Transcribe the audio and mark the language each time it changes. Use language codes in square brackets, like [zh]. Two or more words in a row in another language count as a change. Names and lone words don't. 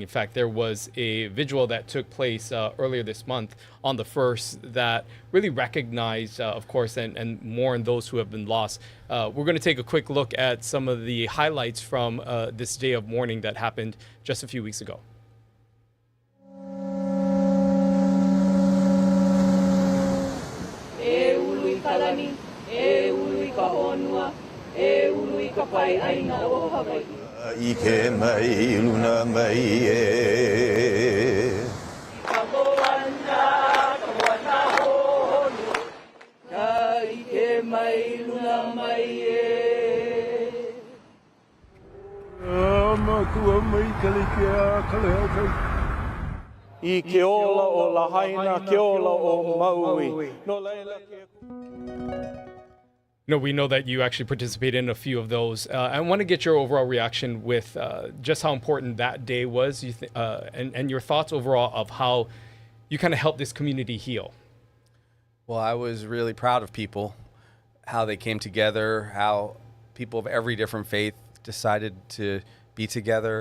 [en] In fact, there was a vigil that took place earlier this month on the 1st that really recognized, of course, and mourned those who have been lost. We're going to take a quick look at some of the highlights from this day of mourning that happened just a few weeks ago. [haw] E ului ka honua, e ului ka pai aina o Hawaii. Ike mai luna mai e. Ka koana, ka wana honua, ka ike mai luna mai e. Makua mai kalikia kalea kai. I ke ola o Lahaina, ke ola o Maui. No leila ke... [en] We know that you actually participated in a few of those. I want to get your overall reaction with just how important that day was, and your thoughts overall of how you kind of helped this community heal. Well, I was really proud of people, how they came together, how people of every different faith decided to be together.